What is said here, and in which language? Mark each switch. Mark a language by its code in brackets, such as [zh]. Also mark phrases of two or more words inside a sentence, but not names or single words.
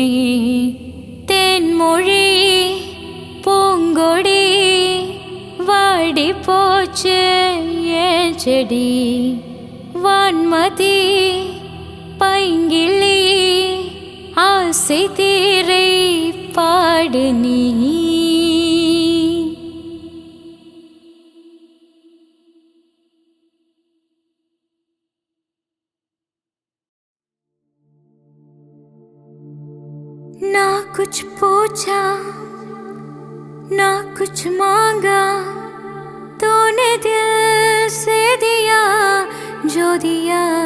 [ta] தேன்மொழி பூங்கொடி வாடி போச்சு ஏன் செடி. வான்மதி பைங்கிளி ஆசை தீரை பாடு நீ. [hi] ना कुछ पूछा ना कुछ मांगा, तूने दिल से दिया जो दिया.